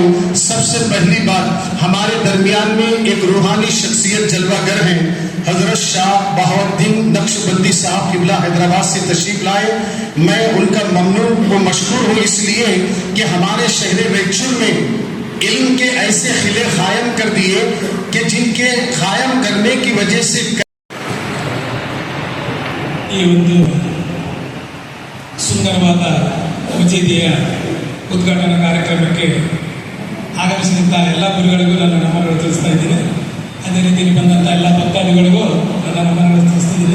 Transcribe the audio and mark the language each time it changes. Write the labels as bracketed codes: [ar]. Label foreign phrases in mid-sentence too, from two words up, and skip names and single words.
[ur] سب سے پہلی بات، ہمارے درمیان میں ایک روحانی شخصیت جلوہ گر ہیں، حضرت شاہ بہاؤالدین نقشبندی صاحب قبلہ حیدرآباد سے تشریف لائے. میں ان کا ممنون و مشہور ہوں اس لیے کہ ہمارے شہر ویچور میں علم کے ایسے کھلے قائم کر دیے کہ جن کے قائم کرنے کی وجہ سے [kn] ಈ ಒಂದು ಸುಂದರವಾದ ಮಸೀದಿಯ ಉದ್ಘಾಟನಾ ಕಾರ್ಯಕ್ರಮಕ್ಕೆ ಆಗಮಿಸಿದಂಥ ಎಲ್ಲ ಗುರುಗಳಿಗೂ ನನ್ನ ನಮನಗಳು ತಿಳಿಸ್ತಾ ಇದ್ದೀನಿ. ಅದೇ ರೀತಿಯಲ್ಲಿ ಬಂದಂಥ ಎಲ್ಲ ಭಕ್ತಾದಿಗಳಿಗೂ ನನ್ನ ನಮನಗಳು ತಿಳಿಸ್ತಿದ್ದೀನಿ.